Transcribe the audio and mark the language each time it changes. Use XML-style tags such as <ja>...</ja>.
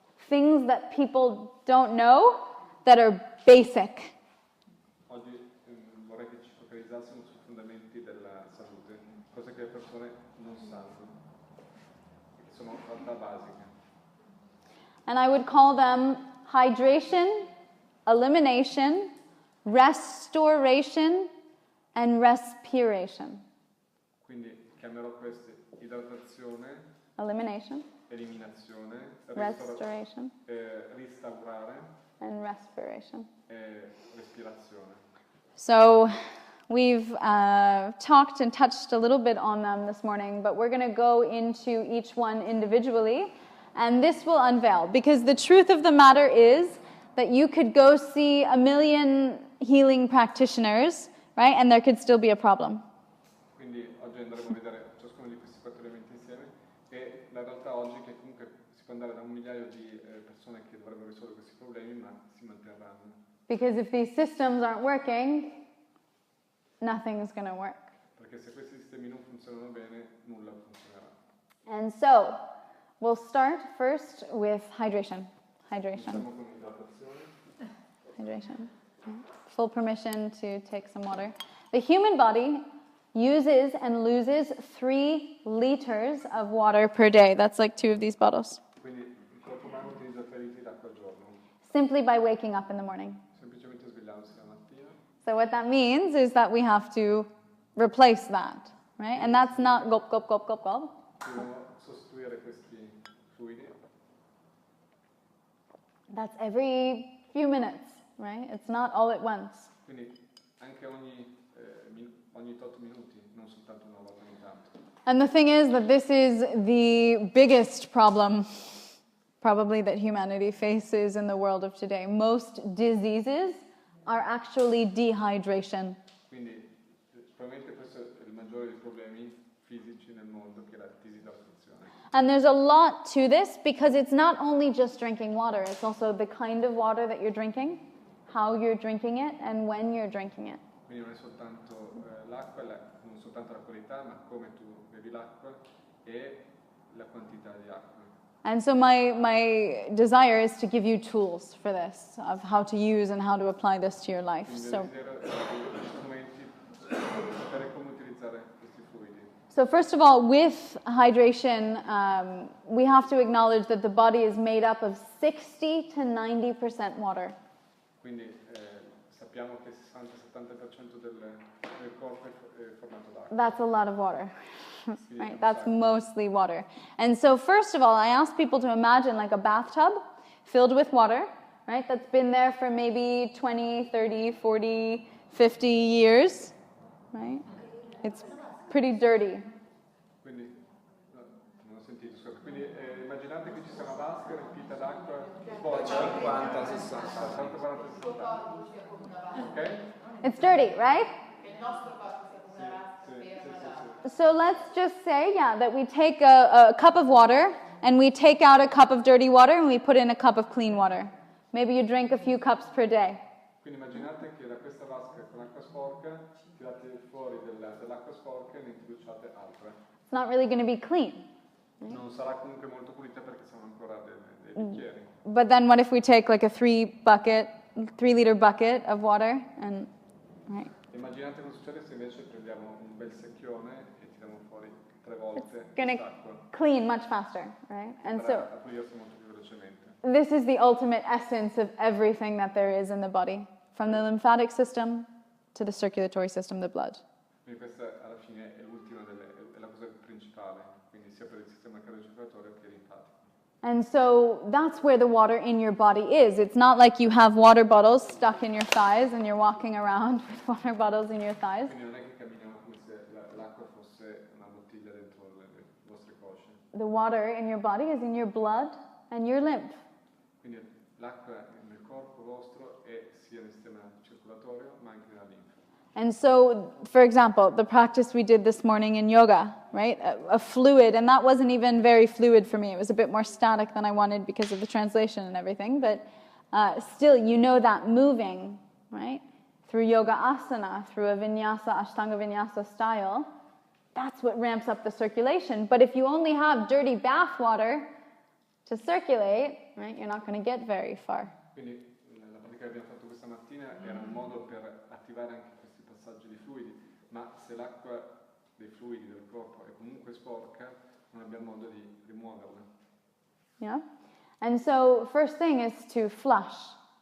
<en>Things that people don't know that are basic.</en> <it>Oggi vorrei che ci focalizzassimo sui fondamenti della salute, cose che le persone non sanno, che sono in realtà basiche.</it> <en>And I would call them hydration, elimination, restoration, and respiration.</en> <it>Quindi chiamerò queste idratazione,</it> <en>Elimination,</en> <it>eliminazione,</it> <en>restoration,</en> <it>restaurare</it> <en>and respiration.</en> <it>e respirazione.</it> <en>So we've talked and touched a little bit on them this morning, but we're going to go into each one individually, and this will unveil, because the truth of the matter is that you could go see a million healing practitioners, right, and there could still be a problem.</en> <it>Quindi oggi andremo a vedere ciascuno di questi 4 elementi insieme e la realtà oggi è che comunque si può andare da un migliaio di persone che dovrebbero risolvere questi problemi, ma si manterranno.</it> <en>Because if these systems aren't working, nothing is going to work.</en> <it>Perché se questi sistemi non funzionano bene, nulla funzionerà.</it> <en>And so, we'll start first with hydration. Hydration.</en> <it>Iniziamo con l'idratazione.</it> <en>Hydration. Full permission to take some water. The human body uses and loses 3 liters of water per day. That's like 2 of these bottles.</en> <it>Quindi il corpo umano utilizza 3 litri d'acqua al giorno,</it> <en>Simply by waking up in the morning.</en> <it>semplicemente svegliandosi la mattina.</it> <en>So what that means is that we have to replace that, right? And that's not gulp, gulp, gulp, gulp, gulp.</en> <it>Dobbiamo sostituire questi fluidi.</it> <en>That's every few minutes, right? It's not all at once.</en> <it>Quindi anche ogni 8 minuti, non soltanto una volta ogni tanto.</it> <en>And the thing is that this is the biggest problem probably that humanity faces in the world of today. Most diseases are actually dehydration.</en> <it>Quindi probabilmente questo è il maggiore dei problemi fisici nel mondo, che è la disidratazione.</it> <en>And there's a lot to this because it's not only just drinking water, it's also the kind of water that you're drinking, how you're drinking it, and when you're drinking it.</en> <it>Quindi non è soltanto l'acqua, non soltanto la qualità, ma come tu bevi l'acqua e la quantità di acqua.</it> <en>And so my desire is to give you tools for this, of how to use and how to apply this to your life.</en> <it>Quindi</it> <en>So,</en> <it>il desiderio è di strumenti per sapere come utilizzare questi fluidi.</it> <en>so first of all, with hydration, we have to acknowledge that the body is made up of 60 to 90% water.</en> <it>Quindi sappiamo che il 60-70% del corpo è formato d'acqua.</it> <en>That's a lot of water, right? That's mostly water. And so first of all, I ask people to imagine like a bathtub filled with water, right? That's been there for maybe 20, 30, 40, 50 years, right? It's pretty dirty.</en> <it>Quindi, no, non ho sentito, scusa. Quindi immaginate che ci sia una vasca riempita d'acqua sporca 50-60 anni. Ok?</it> <en>It's dirty, right? So let's just say, yeah, that we take a cup of water and we take out a cup of dirty water and we put in a cup of clean water. Maybe you drink a few cups per day.</en> <it>Quindi immaginate che da questa vasca con acqua sporca tirate fuori dell'acqua sporca e ne introduciate altre.</it> <en>It's not really going to be clean.</en> <it>Non sarà comunque molto pulita perché sono ancora dei bicchieri.</it> <en>But then what if we take like a 3-liter bucket of water and, right?</en> <it>Immaginate cosa succede se invece prendiamo un bel secchione e tiriamo fuori 3 volte</it> <en>Gonna</en> <it>quest'acqua.</it> <en>clean much faster, right? And so</en> <it>A pulirsi molto più velocemente.</it> <en>this is the ultimate essence of everything that there is in the body, from the lymphatic system to the circulatory system, the blood.</en> <it>Quindi questa alla fine è l'ultima è la cosa principale, quindi sia per il sistema cardiocircolatorio che linfatico.</it> <en>And so that's where the water in your body is. It's not like you have water bottles stuck in your thighs and you're walking around with water bottles in your thighs.</en> <it>Quindi non è che camminiamo come se l'acqua fosse una bottiglia dentro le vostre cosce.</it> <en>The water in your body is in your blood and your lymph.</en> <it>Quindi l'acqua nel corpo vostro sia nel sistema circolatorio ma anche nella linfa.</it> <en>And so, for example, the practice we did this morning in yoga, right? A fluid, and that wasn't even very fluid for me. It was a bit more static than I wanted because of the translation and everything. But still, you know that moving, right? Through yoga asana, through a vinyasa, ashtanga vinyasa style, that's what ramps up the circulation. But if you only have dirty bath water to circulate, right, you're not going to get very far.</en> <it>Quindi la pratica che abbiamo fatto questa mattina era un modo per attivare anche questi passaggi di fluidi, ma se l'acqua dei fluidi del corpo è comunque sporca, non abbiamo modo di rimuoverla.</it> <en>Yeah? And so, first thing is to flush.</en>